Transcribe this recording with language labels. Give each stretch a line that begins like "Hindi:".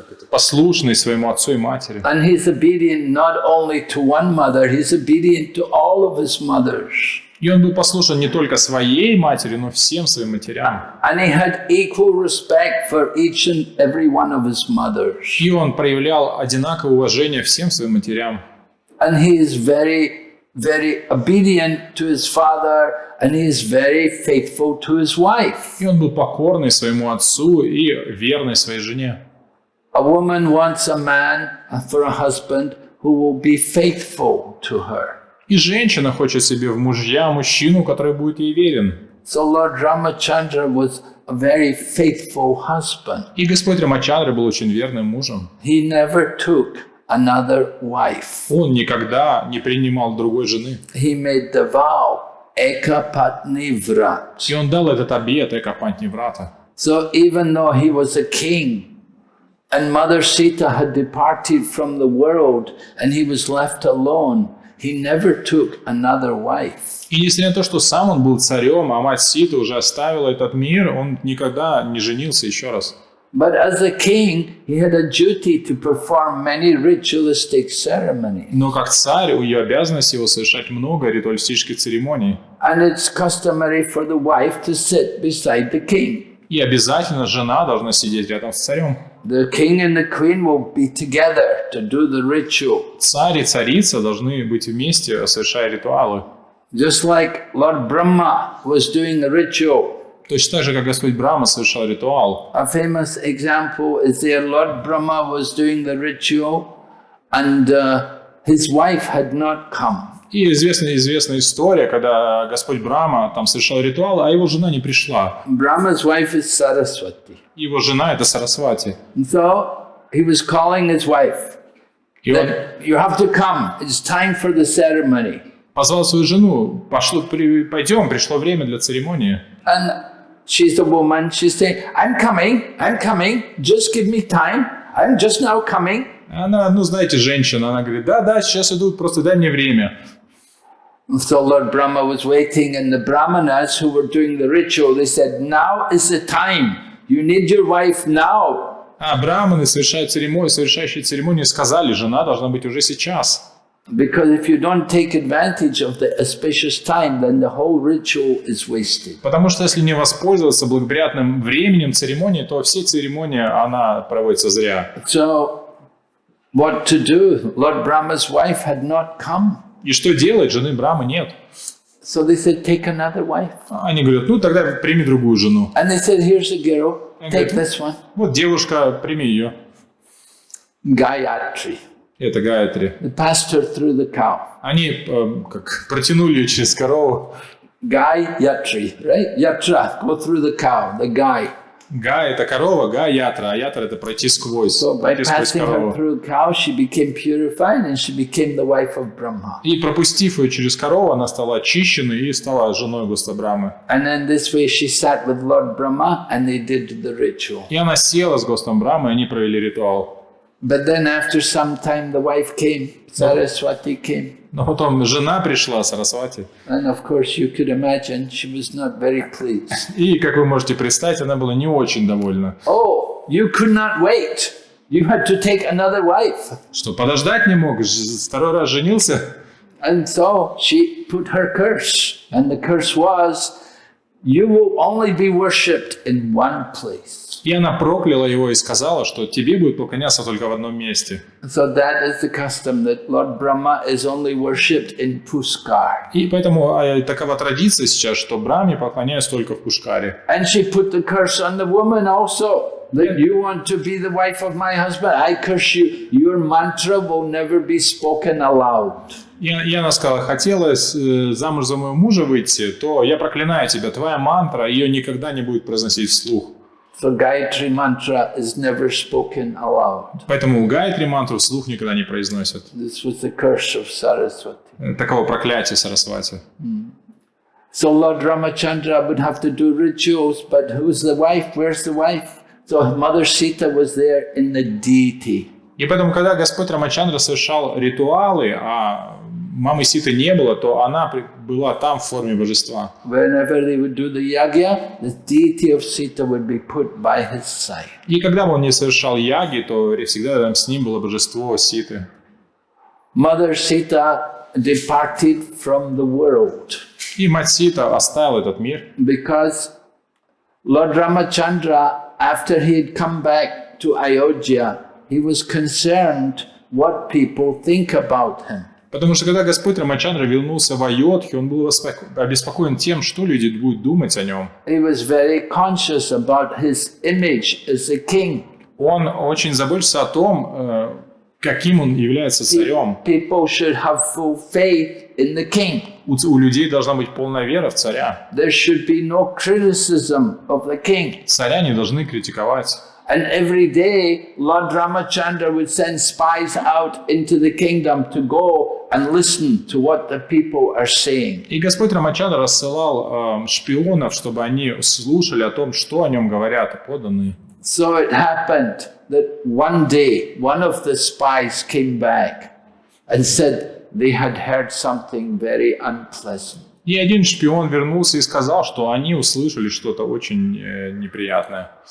Russian: Послушный своему отцу и матери.
English: And he's obedient not only to one mother, he's obedient to all of his mothers.
Russian: И он был послушен не только своей матери, но всем своим матерям.
English: And he had equal respect for each and every one of his mothers.
Russian: И он проявлял одинаковое уважение всем своим матерям.
English: And he is very, very obedient to his father, and he is very faithful to his wife.
Russian: И он был покорный своему отцу и верный своей жене.
English: A woman wants a man for a husband who will be faithful to her.
Russian: И женщина хочет себе в мужья мужчину, который будет ей верен.
English: So Lord Ramachandra was a very faithful husband.
Russian: И Господь Рамачандра был очень верным мужем.
English: He never took another wife.
Russian: Он никогда не принимал другой жены.
English: He made the vow, Ekapatni Vrat.
Russian: И он дал этот обет Экапатни Врата.
English: So even though he was a king, and Mother Sita had departed from the world, and he was left alone, he never took another wife.
Russian: И несмотря на то, что сам он был царем, а мать Сита уже оставила этот мир, он никогда не женился еще раз.
English: But as a king, he had a duty to perform many ritualistic ceremonies.
Russian: Но как царь, у ее обязанности его совершать много ритуалистических церемоний.
English: And it's customary for the wife to sit beside the king.
Russian: И обязательно жена должна сидеть рядом с царем.
English: The king and the queen will be together to do the ritual.
Russian: Царь и царица должны быть вместе, совершая ритуалы.
English: Just like Lord Brahma was doing the ritual.
Russian: Точно так же, как Господь Брахма совершал ритуал.
English: A famous example is there Lord Brahma was doing the ritual and his wife had not come.
Russian: И известная история, когда Господь Брахма там совершал ритуал, а его жена не пришла.
English: Brahma's wife is Saraswati.
Russian: Его жена — это Сарасвати.
English: And so he was calling his wife.
Russian: И он
English: You have to come. It's time for the ceremony.
Russian: позвал свою жену. Пойдем, пришло время для церемонии.
English: And she's a woman. She's saying, I'm coming. Just give me time. I'm just now coming.
Russian: Она, знаете, женщина, она говорит, да, сейчас идут, просто дай мне время.
English: So Lord Brahma was waiting, and the Brahmanas who were doing the ritual, they said, now is the time. You need your wife now.
Russian: А браманы, совершающие церемонию, сказали, жена должна быть уже сейчас.
English: Because if you don't take advantage of the auspicious time, then the whole ritual is wasted.
Russian: Потому что если не воспользоваться благоприятным временем церемонии, то все церемонии, она проводится зря.
English: So what to do? Lord Brahma's wife had not come.
Russian: И что делать? Жены Брамы нет.
English: So they said, take another wife.
Russian: Они говорят, тогда прими другую жену.
English: And they said, here's a girl, take this one.
Russian: Вот девушка, прими ее.
English: Gayatri.
Russian: Это Гаятри.
English: They passed her through the cow.
Russian: Они протянули ее через корову.
English: Gayatri, right? Yatra, go through the cow, the guy.
Russian: Гай — это корова, Гай — ятра, а ятра — это пройти сквозь.
English: So by passing her through the cow, she became purified and she became the wife of Brahma.
Russian: И пропустив ее через корову, она стала очищенной и стала женой Господа Брамы.
English: And then this way she sat with Lord Brahma and they did the ritual.
Russian: И она села с Господом Брамой, и они провели ритуал.
English: But then after some time the wife came, Saraswati came.
Russian: Но потом жена пришла, Сарасвати.
English: And of course you could imagine she was not very pleased.
Russian: И, как вы можете представить, она была не очень довольна.
English: Oh, you could not wait. You had to take another wife.
Russian: Что, подождать не мог? Второй раз женился?
English: And so she put her curse. And the curse was, You will only be worshipped in one place.
Russian: И она прокляла его и сказала, что тебе будет поклоняться только в одном месте.
English: So that is the custom that Lord Brahma is only worshipped in Pushkar.
Russian: И поэтому такова традиция сейчас, что Брахме поклоняются только в Пушкаре.
English: And she put the curse on the woman also. That you want to be the wife of my husband, I curse you. Your mantra will never be spoken aloud.
Russian: И она сказала, хотела замуж за моего мужа выйти, то я проклинаю тебя, твоя мантра, ее никогда не будет произносить вслух.
English: So Gayatri mantra is never spoken aloud.
Russian: Поэтому Гайатри мантру вслух никогда не произносят.
English: This was the curse of Saraswati.
Russian: Таково проклятие Сарасвати.
English: So Lord Ramachandra would have to do rituals, but who's the wife? Where's the wife? So Mother Sita was there in the deity.
Russian: И поэтому, когда Господь Рамачандра совершал ритуалы, а мамы Ситы не было, то она была там в форме божества.
English: Whenever they would do the yagya, the deity of Sita would be put by his side.
Russian: И когда он не совершал яги, то всегда рядом с ним было божество Ситы.
English: Mother Sita departed from the world.
Russian: И мать Сита оставила этот мир.
English: Because Lord Ramachandra, after he had come back to Ayodhya, he was concerned what people think about him.
Russian: Потому что когда Господь Рамачандра вернулся в Айодху, он был обеспокоен тем, что люди будут думать о нем.
English: He was very conscious about his image as a king.
Russian: Он очень заботится о том, каким он является царем.
English: People should have full faith in the king.
Russian: У людей должна быть полная вера в царя.
English: There should be no criticism of the king.
Russian: Царя не должны критиковать.
English: And every day, Lord Ramachandra would send spies out into the kingdom to go and listen to what the people are saying.
Russian: И Господь Рамачандра рассылал шпионов, чтобы они слушали о том, что о нем говорят подданные.
English: So it happened that one day, one of the spies came back and said they had heard something very unpleasant.
Russian: И один шпион вернулся и сказал, что они услышали что-то очень неприятное.